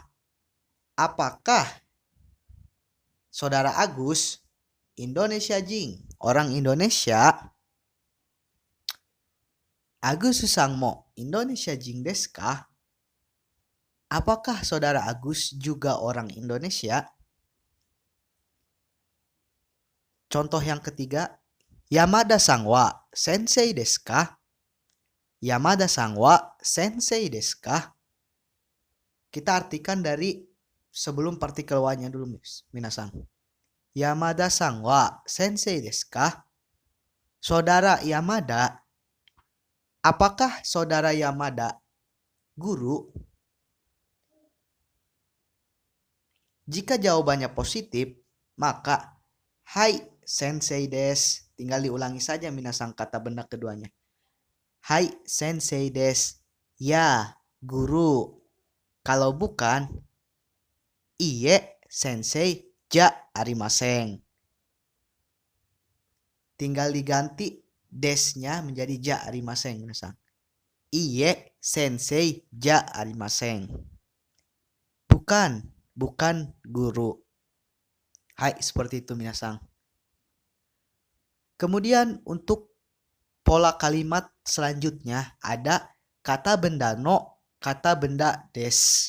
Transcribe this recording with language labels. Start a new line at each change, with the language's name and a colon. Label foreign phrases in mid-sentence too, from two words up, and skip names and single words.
Indonesian: Apakah saudara Agus
Japanese: インドネシア 人,
Indonesian: orang Indonesia?
Japanese: Agus さん も インドネシア 人 です か?
Indonesian: Apakah saudara Agus juga orang Indonesia? Contoh yang ketiga,
Japanese: 山田 さん は 先生 です か? 山田 さん は 先生 です か?
Indonesian: Kita artikan dari sebelum partikel wa-nya dulu minasang.
Japanese: 山田 さん は 先生 です か?
Indonesian: Saudara Yamada, apakah saudara Yamada guru? Jika jawabannya positif, maka
Japanese: はい 先生 です.
Indonesian: Tinggal diulangi saja minasang kata benda keduanya.
Japanese: はい 先生 です.
Indonesian: Ya, guru. Kalau bukan,
Japanese: いいえ 先生 じゃ ありません.
Indonesian: Tinggal diganti desnya menjadi
Japanese: じゃ ありません
Indonesian: minasang.
Japanese: いいえ 先生 じゃ ありません.
Indonesian: Bukan guru. Hai, seperti itu minasang. Kemudian untuk pola kalimat selanjutnya ada kata benda no, kata benda des.